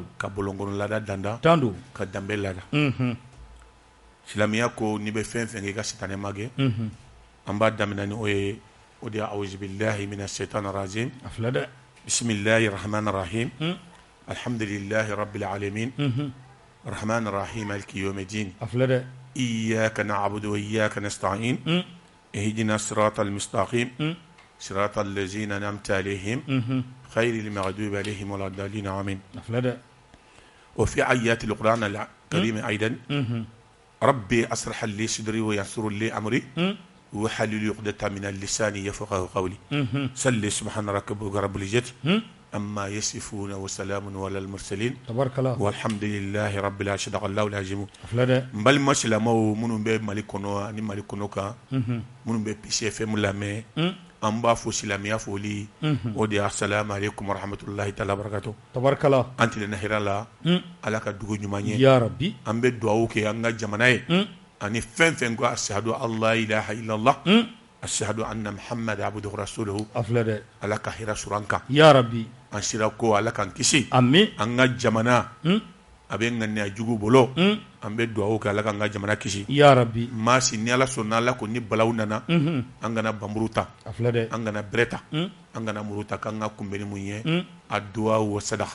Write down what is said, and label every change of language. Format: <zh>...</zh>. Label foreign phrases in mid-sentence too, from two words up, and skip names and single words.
<bm>Ka bɔlɔnkɔnɔ laada danda. Tandu. Ka danbe laada. Silamɛya ko n'i bɛ fɛn fɛn kɛ i ka sitanɛ ma kɛ. An b'a daminɛ ni o ye o de ye</bm> <ar>أعوذ بالله من الشيطان الرجيم.</ar> <bm>A filɛ dɛ.</bm> <ar>بسم الله الرحمن الرحيم. الحمد لله رب العالمين. الرحمن الرحيم مالك يوم الدين.</ar> <bm>A filɛ dɛ.</bm> <ar>إياك نعبد وإياك نستعين اهدنا الصراط المستقيم. صراط الذين أنعمت عليهم غير المغضوب عليهم ولا الضالين. Amin.</ar> <bm>A filɛ dɛ.</bm> <ar>وفي آيات القرآن الكريم أيضا ربي أسرح لي صدري ويسر لي أمري وحلل عقدة من اللسان يفقهوا قولي صل سبحان ربك رب العزة أما يصفون وسلام على المرسلين تبارك الله والحمد لله رب العالمين صدق الله العظيم بل</ar> <bm>ما سلامو منو be malikono ani malikono ka munun be PCFM lamɛ an b'a fo silamɛya foli o de</bm> <ar>السلام عليكم ورحمة الله تعالى بركاته تبارك الله</ar> <bm>an tilenna hɛrɛ la ala ka dugu ɲuman ye</bm> <ar>يا رب</ar> <bm>an bɛ dugawu kɛ an ka jamana ye ani fɛn fɛn ko</bm> <ar>أشهد أن لا إله إلا الله أشهد أن محمدا عبده رسوله</ar> <bm>afilɛ dɛ ala ka hɛrɛ sɔrɔ an kan</bm> <ar>يا رب</ar> <bm>an sira ko ala k'an kisi</bm> <ar>amin</ar> <bm>an ka jamana a bɛ ŋaniya jugu bolo an bɛ dugawu kɛ ala k'an ka jamana kisi</bm> <ar>يا رب</ar> <bm>maa si ni ala sɔnna ala ko ni balawu nana an kana banburu ta afilɛ dɛ an kana bɛrɛ ta an kana muru ta k'an ka kunbɛnni mun ye a duwawu wa sadaka</bm>